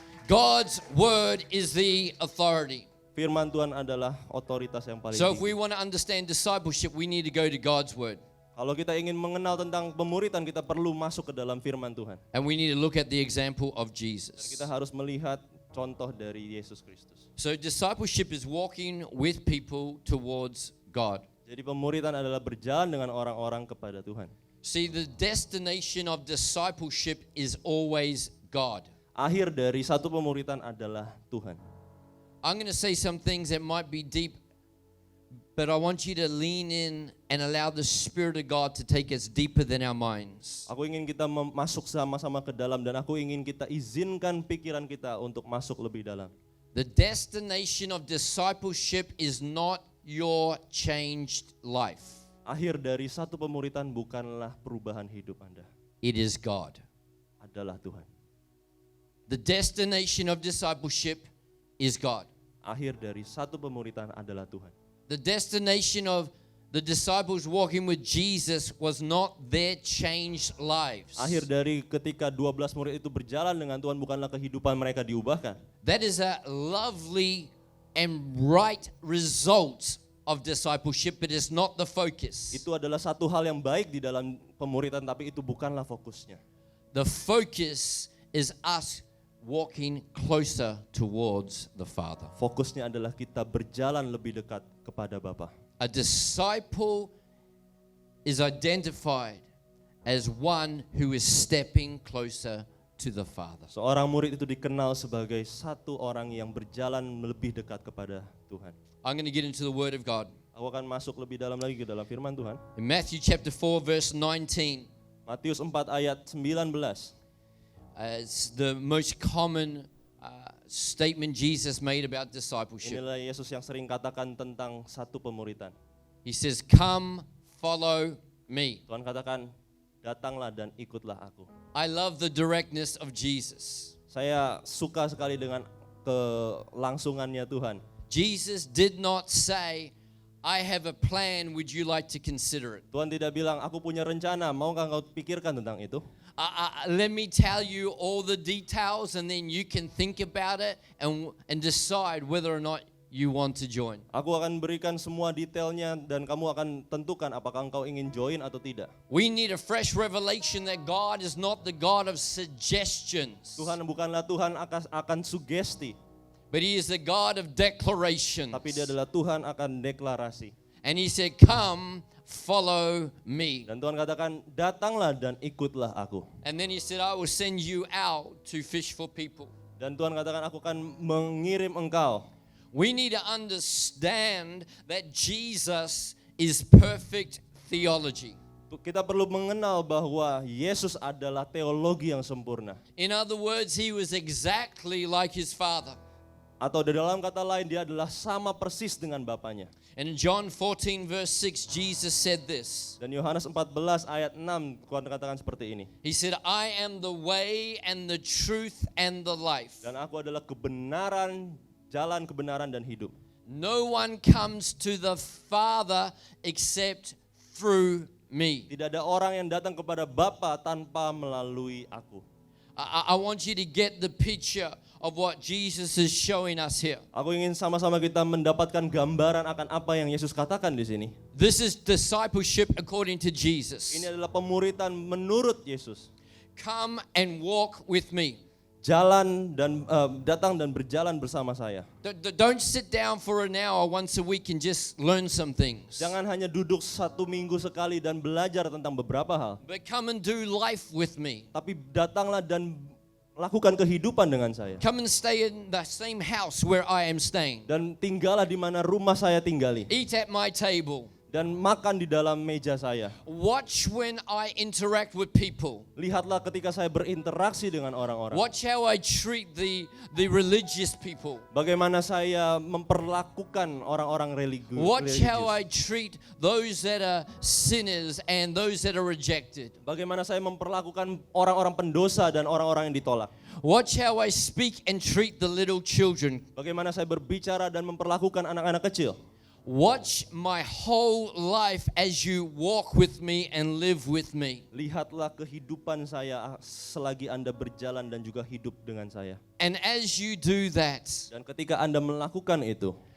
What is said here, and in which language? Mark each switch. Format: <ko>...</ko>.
<en>God's word is the authority.</en> <id>Firman Tuhan adalah otoritas yang paling</id> <en>So if we</en> <id>tinggi.</id> <en>want to understand discipleship, we need to go to God's word.</en> <id>Kalau kita ingin mengenal tentang pemuritan, kita perlu masuk ke dalam firman Tuhan.</id> <en>And we need to look at the example of</en> <id>Dan</id> <en>Jesus.</en> <id>kita harus melihat contoh dari Yesus Kristus.</id> <en>So discipleship is walking with people towards God.</en> <id>Jadi pemuritan adalah berjalan dengan orang-orang kepada Tuhan.</id> <en>See, the destination of discipleship is always God.</en> <id>Akhir dari satu pemuritan adalah Tuhan.</id> <en>I'm going to say some things that might be deep, but I want you to lean in and allow the Spirit of God to take us deeper than our minds.</en> <id>Aku ingin kita masuk sama-sama ke dalam dan aku ingin kita izinkan pikiran kita untuk masuk lebih dalam.</id> <en>The destination of discipleship is not your changed life.</en> <id>Akhir dari satu pemuritan bukanlah perubahan hidup Anda,</id> <en>It is God.</en> <id>adalah Tuhan.</id> <en>The destination of discipleship is God.</en> <id>Akhir dari satu pemuritan adalah Tuhan.</id> <en>The destination of the disciples walking with Jesus was not their changed lives.</en> <id>Akhir dari ketika 12 murid itu berjalan dengan Tuhan bukanlah kehidupan mereka diubahkan.</id> <en>That is a lovely and right result of discipleship, but it's not the focus.</en> <id>Itu adalah satu hal yang baik di dalam pemuritan, tapi itu bukanlah fokusnya.</id> <en>The focus is us walking closer towards the Father.</en> <id>Fokusnya adalah kita berjalan lebih dekat kepada Bapa.</id> <en>A disciple is identified as one who is stepping closer to the Father.</en> <id>Seorang murid itu dikenal sebagai satu orang yang berjalan lebih dekat kepada Tuhan.</id> <en>I'm going to get into the Word of God.</en> <id>Aku akan masuk lebih dalam lagi ke dalam firman Tuhan.</id> <en>In Matthew chapter 4 verse 19,</en> <id>Matius 4 ayat 19.</id> <en>it's the most common statement Jesus made about discipleship.</en> <id>Inilah Yesus yang sering katakan tentang satu pemuritan.</id> <en>He says, "Come, follow me."</en> <id>Tuhan katakan, datanglah dan ikutlah aku.</id> <en>I love the directness of Jesus.</en> <id>Saya suka sekali dengan kelangsungannya Tuhan.</id> <en>Jesus did not say, "I have a plan, would you like to consider it?"</en> <id>Tuhan tidak bilang, aku punya rencana, maukah kau pikirkan tentang itu?</id> <en>Let me tell you all the details and then you can think about it and decide whether or not you want to join.</en> <id>Aku akan berikan semua detailnya dan kamu akan tentukan apakah engkau ingin join atau tidak.</id> <en>We need a fresh revelation that God is not the God of suggestions,</en> <id>Tuhan bukanlah Tuhan akan sugesti,</id> <en>but He is the God of declarations.</en> <id>tapi Dia adalah Tuhan akan deklarasi.</id> <en>And He said, "Come, follow me."</en> <id>Dan Tuhan katakan, datanglah dan ikutlah aku.</id> <en>And then He said, "I will send you out to fish for people."</en> <id>Dan Tuhan katakan, aku akan mengirim engkau.</id> <en>We need to understand that Jesus is perfect theology.</en> <id>Kita perlu mengenal bahwa Yesus adalah teologi yang sempurna.</id> <en>In other words, He was exactly like His Father.</en> <id>Atau dalam kata lain, Dia adalah sama persis dengan Bapanya.</id> <en>And in John 14 verse 6, Jesus said this.</en> <id>Dan Yohanes 14 ayat 6 Tuhan katakan seperti ini.</id> <en>He said, "I am the way and the truth and the life.</en> <id>Dan aku adalah kebenaran, jalan kebenaran dan hidup.</id> <en>No one comes to the Father except through me."</en> <id>Tidak ada orang yang datang kepada Bapa tanpa melalui aku.</id> <en>I want you to get the picture of what Jesus is showing us here.</en> <id>Aku ingin sama-sama kita mendapatkan gambaran akan apa yang Yesus katakan di sini.</id> <en>This is discipleship according to Jesus.</en> <id>Ini adalah pemuritan menurut Yesus.</id> <en>Come and walk with me.</en> <id>Jalan dan datang dan berjalan bersama saya.</id> <en>Don't sit down for an hour once a week and just learn some things.</en> <id>Jangan hanya duduk 1 minggu sekali dan belajar tentang beberapa hal.</id> <en>But come and do life with me.</en> <id>Tapi datanglah dan lakukan kehidupan dengan saya.</id> <en>Come and stay in the same house where I am staying.</en> <id>Dan tinggallah di mana rumah saya tinggali.</id> <en>Eat at my table.</en> <id>dan makan di dalam meja saya.</id> <en>Watch when I interact with people.</en> <id>Lihatlah ketika saya berinteraksi dengan orang-orang.</id> <en>Watch how I treat the religious people.</en> <id>Bagaimana saya memperlakukan orang-orang</id> <en>Watch how</en> <id>religius.</id> <en>I treat those that are sinners and those that are rejected.</en> <id>Bagaimana saya memperlakukan orang-orang pendosa dan orang-orang yang ditolak.</id> <en>Watch how I speak and treat the little children.</en> <id>Bagaimana saya berbicara dan memperlakukan anak-anak kecil.</id> <en>Watch my whole life as you walk with me and live with me.</en> <id>Lihatlah kehidupan saya selagi Anda berjalan dan juga hidup dengan saya.</id> <en>And as you do that,</en> <id>Dan ketika Anda melakukan itu,</id>